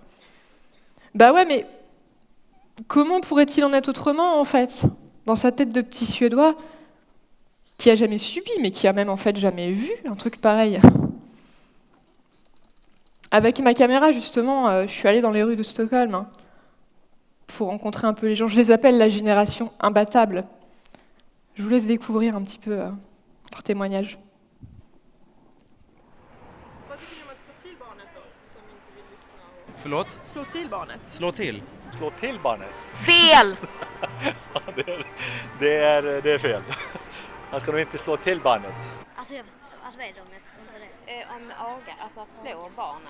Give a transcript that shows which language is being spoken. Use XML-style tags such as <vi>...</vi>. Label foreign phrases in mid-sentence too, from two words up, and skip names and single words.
<fr>Ouais, mais comment pourrait-il en être autrement, en fait, dans sa tête de petit Suédois, qui a jamais subi, mais qui a même, en fait, jamais vu un truc pareil. Avec ma caméra, justement, je suis allée dans les rues de Stockholm pour rencontrer un peu les gens. Je les appelle la génération imbattable. Je vous laisse découvrir un petit peu leur témoignage.</fr> <sv>Förlåt? Slå till barnet. Slå till? Slå till barnet? Fel! Det är fel. Man ska nog inte slå till barnet. Alltså vad är det om jag förstår inte det? Om aga, alltså att slå barnen.</sv>